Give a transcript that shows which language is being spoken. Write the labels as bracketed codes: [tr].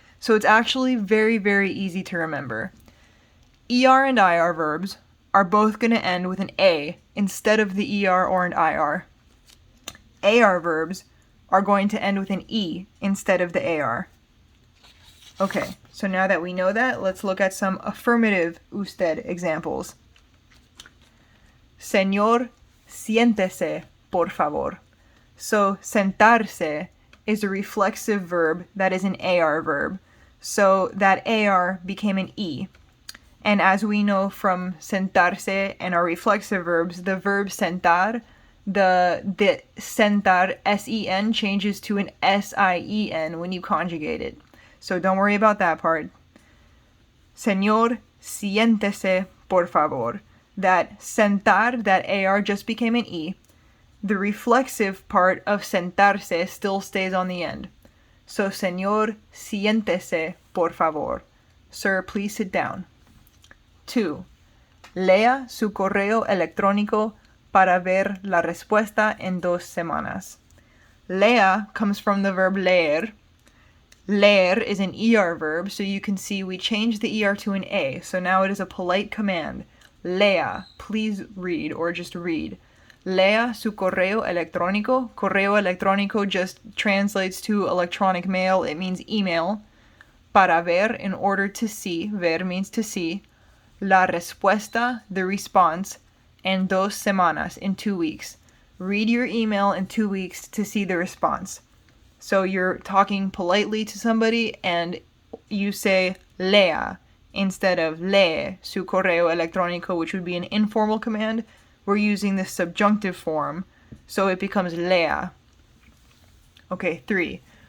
[en] So it's actually very, very easy to remember. ER and IR verbs are both going to end with an A instead of the ER or an IR. AR verbs are going to end with an E instead of the AR. Okay, so now that we know that, let's look at some affirmative usted examples. [es] Señor, siéntese, por favor. [en] So sentarse is a reflexive verb that is an AR verb. So that AR became an E. And as we know from sentarse and our reflexive verbs, the verb sentar, the sentar, S-E-N, changes to an S-I-E-N when you conjugate it. So don't worry about that part. [es] Señor, siéntese, por favor. [en] That sentar, that AR just became an E. The reflexive part of sentarse still stays on the end. So, [es] señor, siéntese, por favor. [en] Sir, please sit down. 2. [es] Lea su correo electrónico para ver la respuesta en 2 semanas. [en] Lea comes from the verb leer. Leer is an ER verb, so you can see we changed the ER to an A. So now it is a polite command. Lea, please read, or just read. [es] Lea su correo electrónico. Correo electrónico [en] just translates to electronic mail. It means email. [es] Para ver, [en] in order to see. Ver means to see. [es] La respuesta, [en] the response. [es] En 2 semanas, [en] in 2 weeks. Read your email in 2 weeks to see the response. So you're talking politely to somebody and you say lea instead of [es] lee su correo electrónico, [en] which would be an informal command. We're using the subjunctive form, so it becomes lea. Okay, 3.